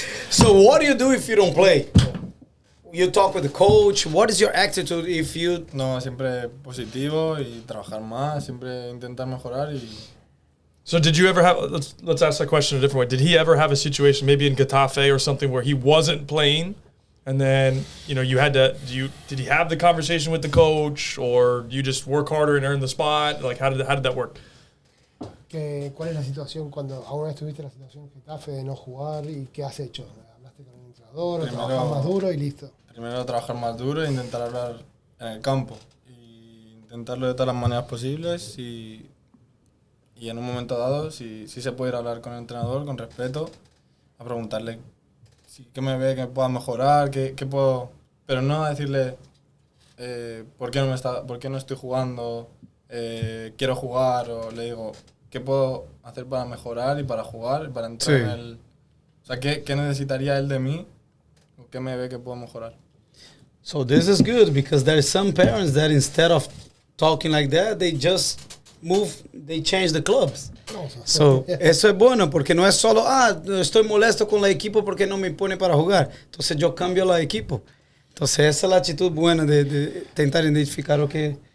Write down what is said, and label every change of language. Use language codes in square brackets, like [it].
[en] So what do you do if you don't play? You talk with the coach. What is your attitude if you... [es] No, siempre positivo y trabajar más, siempre intentar mejorar y... [en] So did you ever have, let's ask that question a different way. Did he ever have a situation, maybe in Getafe or something, where he wasn't playing, and then, you had to, did he have the conversation with the coach, or you just work harder and earn the spot? Like, how did that work? [es] ¿Cuál es la situación cuando aún estuviste en la situación en Getafe de no jugar y qué has hecho? ¿Hablaste con el entrenador, trabajar más duro y listo? Primero trabajar más duro e intentar hablar en el campo. Y intentarlo de todas las maneras posibles y en un momento dado, si se puede ir a hablar con el entrenador con respeto, a preguntarle qué me ve, que pueda mejorar, qué puedo... Pero no a decirle ¿por qué no estoy jugando? Quiero jugar, o le digo... ¿Qué puedo hacer para mejorar y para jugar, para entrar en el... O sea, ¿qué necesitaría él de mí? ¿O qué me ve que puedo mejorar? [en] So this is good, because there are some parents that instead of talking like that, they just they change the clubs. [es] So, eso es bueno, porque no es solo, estoy molesto con la equipo porque no me pone para jugar. Entonces yo cambio la equipo. Entonces esa es la actitud buena de tentar identificar lo que...